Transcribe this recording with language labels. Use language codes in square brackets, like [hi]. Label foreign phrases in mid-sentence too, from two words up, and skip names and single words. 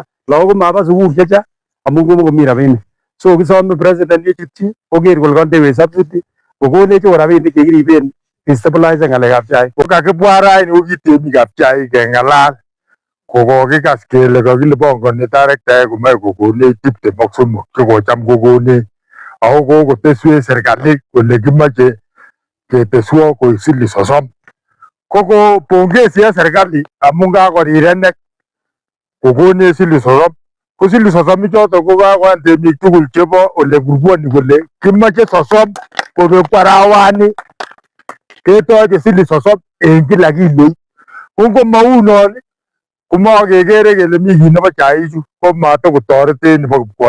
[kln] Lagok komaba sukul chechang amun komokomi rabinik. So kisome president yechutyi koker kole kondewech subsidy kokonech rabinik chekiriben kestabilize ng'alekab chaik. Kokakibwa raini kokitemikab chaik keng'alal kokokikas kele kakile pongoni tarektaek komoe kokonech 23 chekocham kokonech ako kokoteswech serikalit kole kimoche keteswo koik siling 30. koko [sw] pongezi ya serikali [kln] amun kakorirenek kokonech siling 30. Ko siling 30 chotok ko kakoyan temik tugul chebo ole burbuoni kole kimache 30 kobek arawani ketoche siling 30 en [sw] kila kilo. [kln] Ko ngomaunon komakekere kele mi kit nebo chaichu ko matokotoretech nebo kipkoi.